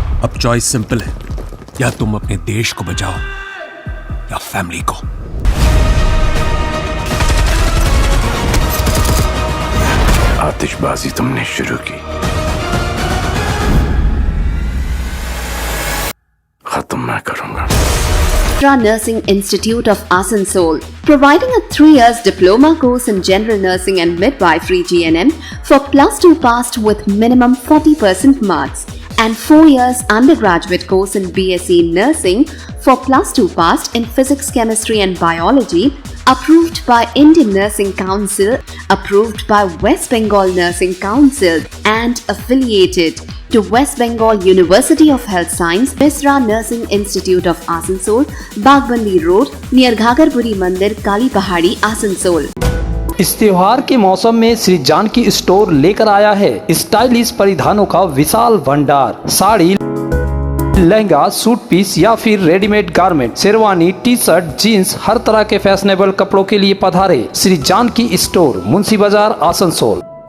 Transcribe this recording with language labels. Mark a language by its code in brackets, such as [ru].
[hi] अब choice simple है, या तुम अपने देश को बचाओ या फैमिली को। आतिशबाजी तुमने शुरू की, खत्म मैं करूंगा। [en] Mitra Nursing Institute of Asansol, providing a 3 years diploma course in general nursing and midwifery GNM for +2 passed with minimum 40% marks, and 4 years undergraduate course in BSc Nursing for +2 passed in physics, chemistry and biology, approved by Indian Nursing Council, approved by West Bengal Nursing Council and affiliated to West Bengal University of Health Science, Mitra Nursing Institute of Asansol, Bagbandi Road, near Ghagarpuri Mandir, Kali Pahadi, Asansol. [hi] इस त्योहार के मौसम में Shri Janaki store लेकर आया है stylish परिधानों का विशाल भंडार। साड़ी, लहंगा, सूट पीस या फिर readymade garment, sherwani, T shirt, jeans, हर तरह के फैशनेबल कपड़ों के लिए पधारे श्री जानकी स्टोर, मुंशी बाजार, आसनसोल।